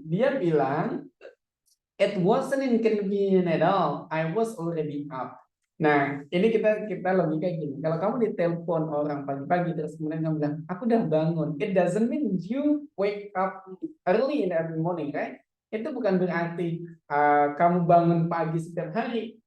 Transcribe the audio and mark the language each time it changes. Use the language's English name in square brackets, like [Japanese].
[Indonesian] Dia bilang, [English] it wasn't inconvenient at all. I was already up. [Indonesian] Nah, ini kita lebih kayak gini. Kalau kamu ditelepon orang pagi-pagi terus kemudian kamu bilang, aku udah bangun. [English] It doesn't mean you wake up early in every morning, right? [Indonesian] Itu bukan berarti kamu bangun pagi setiap hari.